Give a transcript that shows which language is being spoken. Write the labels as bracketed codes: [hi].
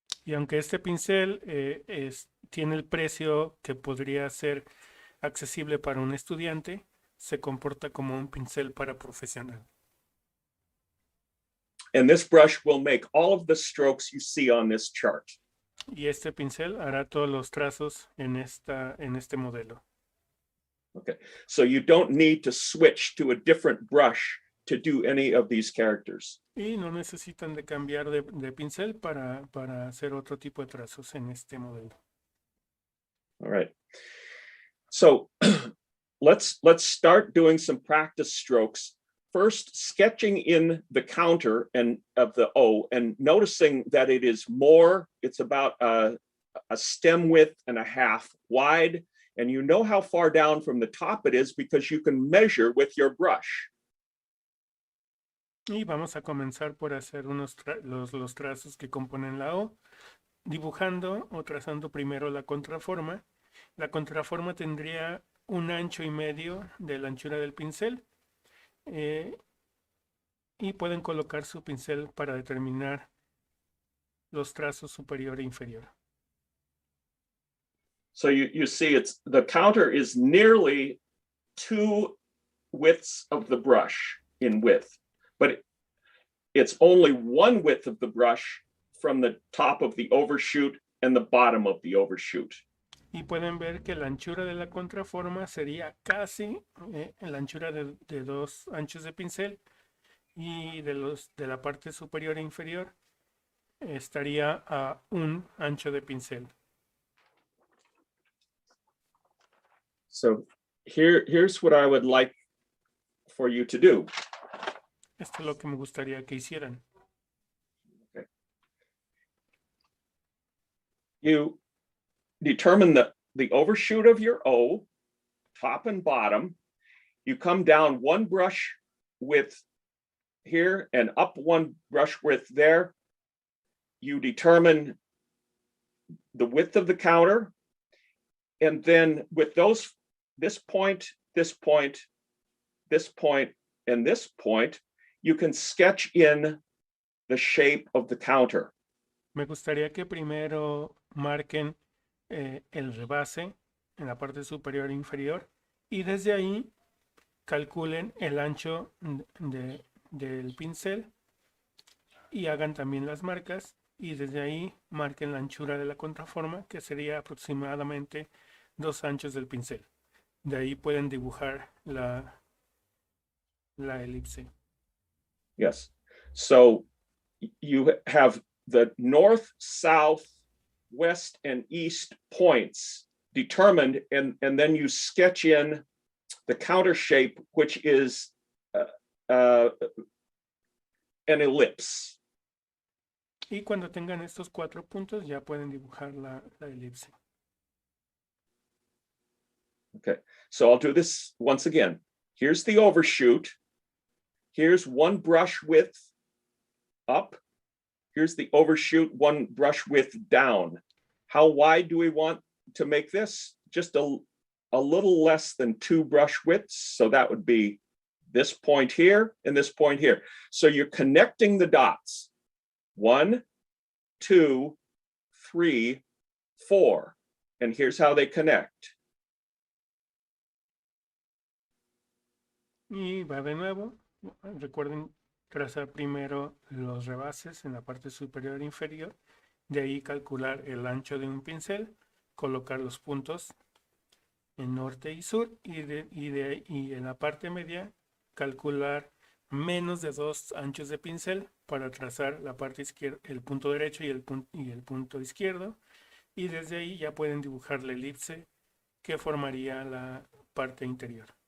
[es] Y aunque este pincel tiene el precio que podría ser accesible para un estudiante, se comporta como un pincel para profesional. [en] And this brush will make all of the strokes you see on this chart. [es] Y este pincel hará todos los trazos en este modelo. [en] Okay, so you don't need to switch to a different brush to do any of these characters. [es] Y no necesitan de cambiar de pincel para hacer otro tipo de trazos en este modelo. [en] All right. So let's start doing some practice strokes. First, sketching in the counter of the O and noticing that it's about a stem width and a half wide. And you know how far down from the top it is because you can measure with your brush. [es] Y vamos a comenzar por hacer los trazos que componen la O, dibujando o trazando primero la contraforma. La contraforma tendría 1,5 anchos de la anchura del pincel. Y pueden colocar su pincel para determinar los trazos superior e inferior. [en] So you see the counter is nearly 2 widths of the brush in width, but it's only 1 width of the brush from the top of the overshoot and the bottom of the overshoot. [es] Y pueden ver que la anchura de la contraforma sería casi la anchura de 2 anchos de pincel, y de la parte superior e inferior estaría a 1 ancho de pincel. [en] So here's what I would like for you to do. [es] Esto es lo que me gustaría que hicieran. [en] You determine the overshoot of your O, top and bottom. You come down 1 brush width here and up 1 brush width there. You determine the width of the counter. And then with this point, this point, this point, and this point, you can sketch in the shape of the counter. [es] Me gustaría que primero marquen el rebase en la parte superior e inferior, y desde ahí calculen el ancho del pincel y hagan también las marcas, y desde ahí marquen la anchura de la contraforma, que sería aproximadamente 2 anchos del pincel. De ahí pueden dibujar la elipse. [en] Yes. So you have the north, south, west, and east points determined, and then you sketch in the counter shape, which is an ellipse. [es] Y cuando tengan estos 4 puntos ya pueden dibujar la elipse. [en] Okay, so I'll do this once again. Here's the overshoot. Here's 1 brush width up. Here's the overshoot, 1 brush width down. How wide do we want to make this? Just a little less than 2 brush widths. So that would be this point here and this point here. So you're connecting the dots. 1, 2, 3, 4. And here's how they connect. [es] Y va de nuevo. Recuerden trazar primero los rebases en la parte superior e inferior. De ahí calcular el ancho de un pincel, colocar los puntos en norte y sur, y en la parte media calcular menos de 2 anchos de pincel para trazar la parte izquierda, el punto derecho y el punto izquierdo, y desde ahí ya pueden dibujar la elipse que formaría la parte interior.